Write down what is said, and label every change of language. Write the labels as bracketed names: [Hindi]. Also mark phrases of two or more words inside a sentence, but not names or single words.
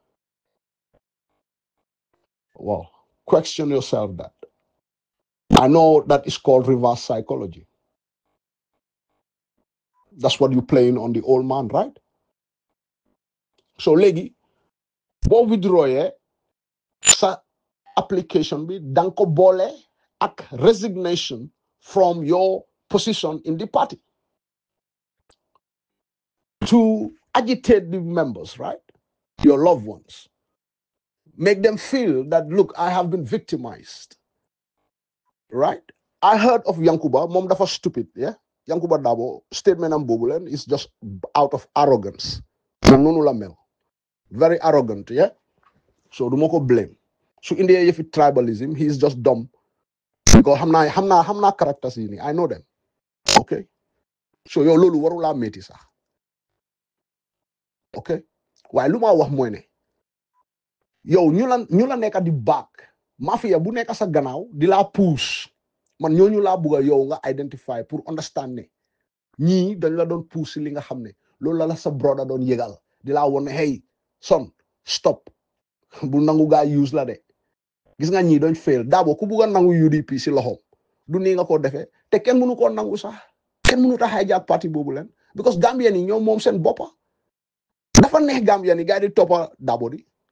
[English] Well, question yourself that. I know that is called reverse psychology. That's what you're playing on the old man, right? So, legi, [Wolof] bo withdraw sa application bi danko bole ak [English] resignation from your position in the party to agitate the members, right? Your loved ones. Make them feel that, look, I have been victimized, right? I heard of Yankuba, [Wolof] mom dafa [English] stupid, yeah? Yankuba Dabo, statement [Wolof] am bobulen [English] is just out of arrogance. Very arrogant, yeah? so [Wolof] du ma ko blame su indee yëfi [English] tribalism he is just dumb because [Wolof] xam naa characters yi nii [English] I know them ok so [Wolof] yow loolu warulaa métti sax ok waaye lu ma wax mooy ne yow ñu la nekk di baak mafia bu nekk sa gannaaw di la push man ñooñu laa bugg a yow nga identify pour understand ne ñii dañ la doon push li nga xam ne loolu la sa brother doon yëgal di laa won ne [English] hey son stop [Wolof] bu nangu gaa use la de gis nga ñii doon fail Dabo ku bugg a nangu UDP si loxoom du nii nga ko defee te kenn mënu koo nangu sax kenn mënu tax hijack parti boobu leen because Gambien yi ñoom moom seen boppa dafa neex Gambien yi gaa di toppa Dabo di